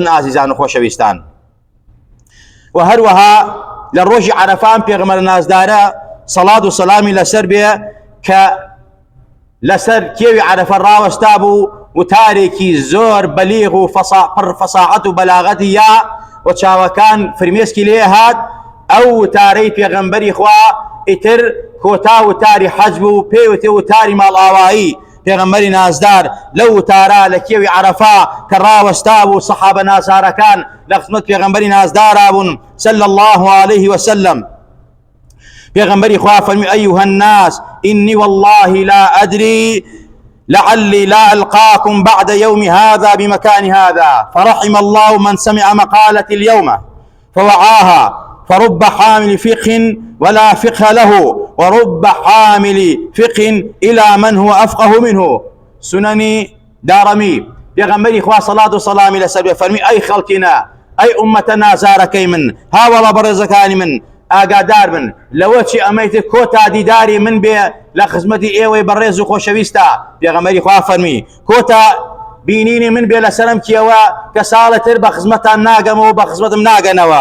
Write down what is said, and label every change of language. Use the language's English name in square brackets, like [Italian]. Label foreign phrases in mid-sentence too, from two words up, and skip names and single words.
[Central Kurdish] ئازیزان و خۆشەویستان، و هەروەها لە ڕۆژی عەرەفان پێغەمبەر نازدارە سەڵات و سەلامی لەسەر بێ کە لەسەر کێوی عەرەفە ڕاوەستا بوو و تارێکی زۆر بەلیغ و پڕ فەساحەت و بەلاغەتی یا و چاوەکان فرمێسکی لێ هات. ئەو وتارەی پێغەمبەری خوا ئیتر کۆتا وتاری حەج بوو، پێوتێ وتاری ماڵئاوایی. پێغەمبەری نازدار لەو وتارە لە کێوی عەرەفا کە ڕاوەستا بوو، سەحابە نازارەکان لە خزمەت پێغەمبەری نازدارا بوون [Arabic] صلى الله عليه وسلم. [Central Kurdish] پێغەمبەری خوا فەرمی [Arabic] أيها الناس إني والله لا أدري لعلي لا ألقاكم بعد يوم هذا بمكان هذا فرحم الله من سمع مقالتي اليوم فوعاها فرب حامل فقه ولا فقه له ورب حامل فقه إلى من هو أفقه منه. [Central Kurdish] سنني دارمي. پێغەمبەری خوا سەڵات و سەلامی لەسەر بێ فەرمی ئەی خەڵکینە، ئەی ئومەتە نازارەکەی من، هاوڵە بەڕێزەکانی من، ئاگادار بن لەوە چی ئەمەیتر کۆتا دیداری من بێ لە خزمەتی ئێوەی بەڕێز و خۆشەویستە. پێغەمبەری خوا فەرمی کۆتا بینینی من بێ لەسەرم کیەوە کە ساڵەتر بە خزمەتان ناگەمەوە، بە خزمەتم ناگەنەوە.